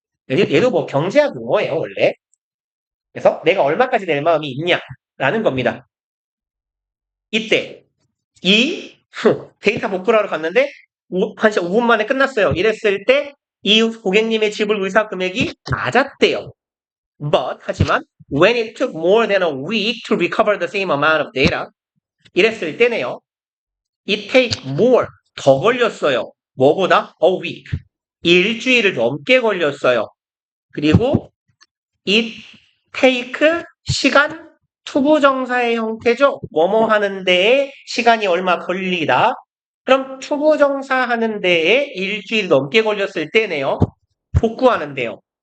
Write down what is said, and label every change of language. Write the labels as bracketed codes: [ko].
[ko] 얘도 뭐 경제학 용어예요, 원래. 그래서 내가 얼마까지 낼 마음이 있냐라는 겁니다. 이때 이 데이터 복구를 하러 갔는데 한 5분 만에 끝났어요. 이랬을 때 이 고객님의 지불 의사 금액이 맞았대요. [en] But [ko] 하지만 [en] when it took more than a week to recover the same amount of data [ko] 이랬을 때네요. [en] It take more [ko] 더 걸렸어요. 뭐보다? A week. 일주일을 넘게 걸렸어요. 그리고 it take 시간 투부정사의 형태죠. 뭐뭐 하는 데에 시간이 얼마 걸리다. 그럼 투부정사 하는 데에 일주일 넘게 걸렸을 때네요. 복구하는데요.